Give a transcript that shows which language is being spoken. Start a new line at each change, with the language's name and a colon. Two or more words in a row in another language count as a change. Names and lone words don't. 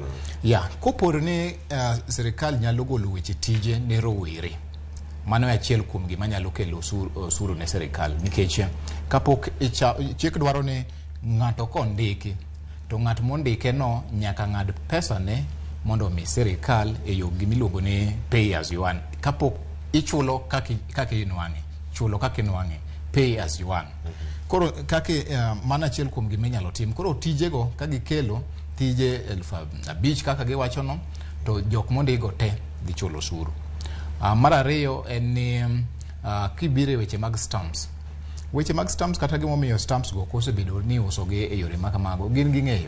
Luo (Kenya and Tanzania): Kopor ni sirikal nyalo golo weche tije ne rowere, mano e achiel kuom gima nyalo kelo osuru ne sirikal, nikech kapok chik dwaro ni ng'ato kondiki to ng'at mondike no nyaka ng'ad pesa ne mondo mi sirikal e yo gimiluongo ni
English: pay as you earn.
Luo (Kenya and Tanzania): Kapok ichulo kaka inwang'e, chulo kaka inwang'e,
English: pay as you earn.
Luo (Kenya and Tanzania): Koro kaka mana achiel kuom gima inyalo tim. Koro tijego ka gikelo tije 5,000 kaka giwacho no, to jok mondigo te dhi chulo osuru. Mar ariyo en ni kibire weche mag stamps. Weche mag stamps kata gimomiyo stamps go kosebedo ni usogi e yore makamago gin ging'eyo.